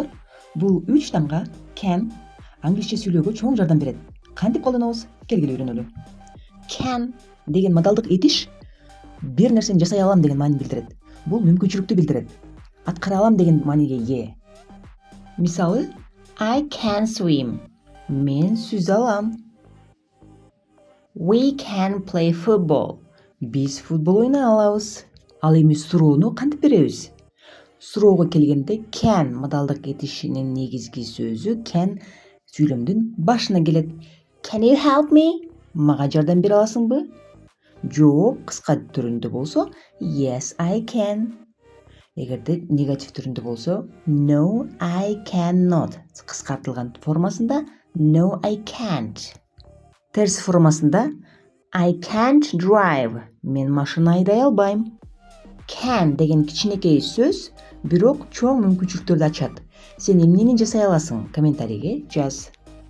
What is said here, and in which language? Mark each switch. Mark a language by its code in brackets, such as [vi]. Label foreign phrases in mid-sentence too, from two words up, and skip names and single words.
[ky] Бул 3 тамга can англисче сүйлөөгө чоң жардам берет. Кантип колдонобуз? Келгиле үйрөнөлү. Can деген модалдык этиш бир нерсени жасай алам деген маанини билдирет. Бул мүмкүнчүлүктү билдирет. Аткара алам деген мааниге ээ. Мисалы, [en] I can swim. [ky] Мен сүзө алам. [en] We can play football. [ky] Биз футбол ойнай алабыз. Ал эми суроону кантип беребиз? Суроого келгенде can модалдык этишинин негизги сөзү can сүйлөмдүн башына келет. [en] Can you help me? [ky] Мага жардам бере аласыңбы? Жооп кыска түрүндө болсо [en] yes I can. [ky] Эгерде негатив түрүндө болсо [en] no I cannot. [ky] Кыскартылган формасында [en] no I can't. [ky] Терс формасында [en] I can't drive. [ky] Мен машина айдай албайм. Can деген кичинекей сөз, бирок чоң мүмкүнчүлүктөрдү ачат. Сен эмнени жасай аласың? Комментарийге жаз.